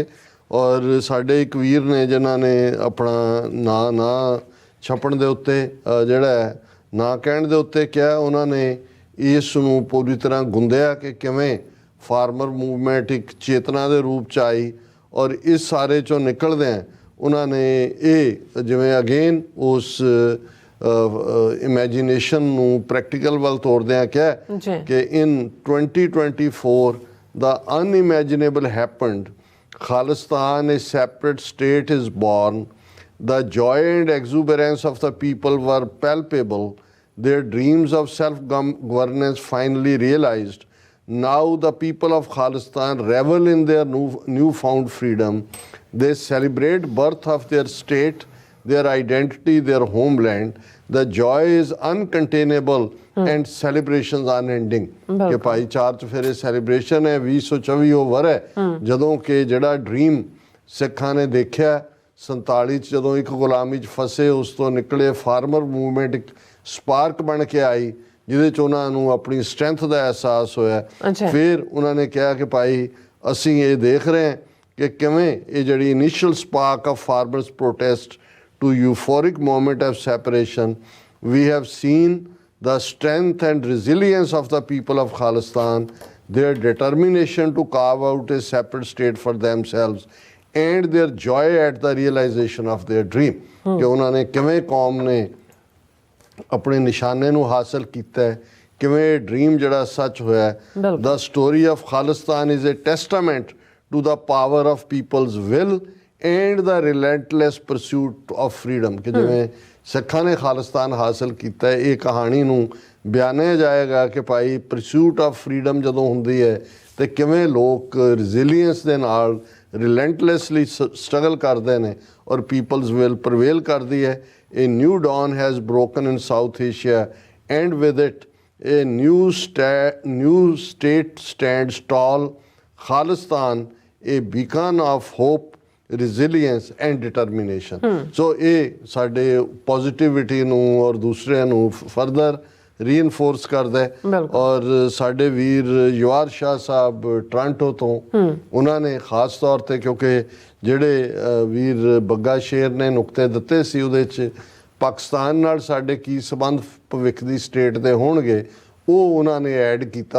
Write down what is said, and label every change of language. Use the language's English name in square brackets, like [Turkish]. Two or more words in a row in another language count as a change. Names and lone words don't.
[Punjabi] ਔਰ ਸਾਡੇ ਇੱਕ ਵੀਰ ਨੇ ਜਿਨ੍ਹਾਂ ਨੇ ਆਪਣਾ ਨਾਂ ਛਪਣ ਦੇ ਉੱਤੇ ਜਿਹੜਾ ਨਾਂ ਕਹਿਣ ਦੇ ਉੱਤੇ ਕਿਹਾ, ਉਹਨਾਂ ਨੇ ਇਸ ਨੂੰ ਪੂਰੀ ਤਰ੍ਹਾਂ ਗੁੰਦਿਆ ਕਿ ਕਿਵੇਂ [English] farmer movement [Punjabi] ਇੱਕ ਚੇਤਨਾ ਦੇ ਰੂਪ 'ਚ ਆਈ, ਔਰ ਇਸ ਸਾਰੇ 'ਚੋਂ ਨਿਕਲਦਿਆਂ ਉਹਨਾਂ ਨੇ ਇਹ ਜਿਵੇਂ ਅਗੇਨ ਉਸ ਇਮੈਜੀਨੇਸ਼ਨ ਨੂੰ ਪ੍ਰੈਕਟੀਕਲ ਵੱਲ ਤੋਰਦਿਆਂ ਕਿਹਾ ਕਿ ਇਨ 2024 ਦਾ [English] unimaginable happened, [Punjabi] Khalistan, [English] a separate state, is born. The joy and exuberance of the people were palpable. Their dreams of self-governance finally realized. Now the people of Khalistan revel in their newfound freedom. They celebrate birth of their state, their identity, their homeland. The joy is uncontainable and celebrations unending. [Punjabi] ਕਿ ਭਾਈ ਚਾਰ 'ਚ ਫਿਰ ਇਹ ਸੈਲੀਬ੍ਰੇਸ਼ਨ ਹੈ 2024 ਉਹ ਵਰ ਹੈ ਜਦੋਂ ਕਿ ਜਿਹੜਾ ਡ੍ਰੀਮ ਸਿੱਖਾਂ ਨੇ ਦੇਖਿਆ 47 'ਚ ਜਦੋਂ ਇੱਕ ਗੁਲਾਮੀ 'ਚ ਫਸੇ, ਉਸ ਤੋਂ ਨਿਕਲੇ [English] farmer movement [Punjabi] ਇੱਕ ਸਪਾਰਕ ਬਣ ਕੇ ਆਈ ਜਿਹਦੇ 'ਚ ਉਹਨਾਂ ਨੂੰ ਆਪਣੀ ਸਟਰੈਂਥ ਦਾ ਅਹਿਸਾਸ ਹੋਇਆ। ਫਿਰ ਉਹਨਾਂ ਨੇ ਕਿਹਾ ਕਿ ਭਾਈ ਅਸੀਂ ਇਹ ਦੇਖ ਰਹੇ ਹਾਂ ਕਿ ਕਿਵੇਂ ਇਹ ਜਿਹੜੀ [English] initial spark of farmers protest to euphoric moment of separation, we have seen the strength and resilience of the people of Khalistan, their determination to carve out a separate state for themselves, and their joy at the realization of their dream. [Punjabi] ਕਿ ਉਹਨਾਂ ਨੇ ਕਿਵੇਂ ਕੌਮ ਨੇ ਆਪਣੇ ਨਿਸ਼ਾਨੇ ਨੂੰ ਹਾਸਲ ਕੀਤਾ ਹੈ, ਕਿਵੇਂ ਡ੍ਰੀਮ ਜਿਹੜਾ ਸੱਚ ਹੋਇਆ। [English] The story of Khalistan is a testament to the power of people's will and the relentless pursuit of freedom. [Punjabi] ਕਿ ਜਿਵੇਂ ਸਿੱਖਾਂ ਨੇ ਖਾਲਿਸਤਾਨ ਹਾਸਲ ਕੀਤਾ, ਇਹ ਕਹਾਣੀ ਨੂੰ ਬਿਆਨਿਆ ਜਾਏਗਾ ਕਿ ਭਾਈ [English] pursuit of freedom [Punjabi] ਜਦੋਂ ਹੁੰਦੀ ਹੈ ਤੇ ਕਿਵੇਂ ਲੋਕ ਰੈਜ਼ੀਲੀਅੰਸ ਦੇ ਨਾਲ [English] relentlessly struggle [Punjabi] ਕਰਦੇ ਨੇ ਔਰ [English] peoples will prevail [Punjabi] ਕਰਦੀ ਹੈ। [English] A new dawn has broken in South Asia, and with it a new state stands tall. Khalistan, a beacon of hope, resilience and determination. [Punjabi] So ਇਹ ਸਾਡੇ ਪੋਜ਼ਿਟਿਵਿਟੀ ਨੂੰ ਔਰ ਦੂਸਰਿਆਂ ਨੂੰ [English] further reinforce [Punjabi] ਕਰਦਾ ਹੈ। ਔਰ ਸਾਡੇ ਵੀਰ ਯਵਾਰ ਸ਼ਾਹ ਸਾਹਿਬ ਟੋਰਾਂਟੋ ਤੋਂ, ਉਹਨਾਂ ਨੇ ਖਾਸ ਤੌਰ ਤੇ ਕਿਉਂਕਿ ਜਿਹੜੇ ਵੀਰ ਬੱਗਾ ਸ਼ੇਰ ਨੇ ਨੁਕਤੇ ਦਿੱਤੇ ਸੀ ਉਹਦੇ 'ਚ ਪਾਕਿਸਤਾਨ ਨਾਲ ਸਾਡੇ ਕੀ ਸੰਬੰਧ ਭਵਿੱਖ ਦੀ ਸਟੇਟ ਦੇ ਹੋਣਗੇ, ਉਹ ਉਹਨਾਂ ਨੇ ਐਡ ਕੀਤਾ।